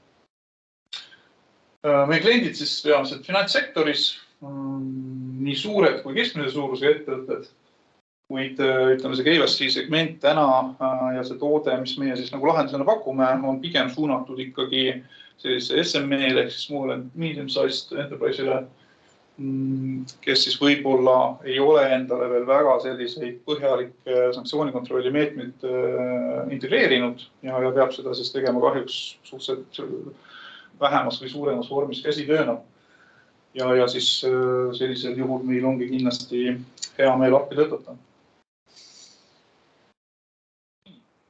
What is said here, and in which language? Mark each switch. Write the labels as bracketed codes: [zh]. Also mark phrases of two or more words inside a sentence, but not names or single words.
[et] Meie kliendid siis peamiselt finantssektoris, nii suured kui keskmise suurusega ettevõtted, kuid ütleme see KYC segment täna ja see toode, mis meie siis nagu lahendusena pakume, on pigem suunatud ikkagi sellise SME-le ehk siis [en] small and medium-sized enterprise'ile, [et] kes siis võib-olla ei ole endale veel väga selliseid põhjalikke sanktsioonikontrolli meetmeid integreerinud ja peab seda siis tegema kahjuks suhteliselt vähemas või suuremas vormis käsitööna. Ja siis sellisel juhul meil ongi kindlasti hea meel appi tõtata.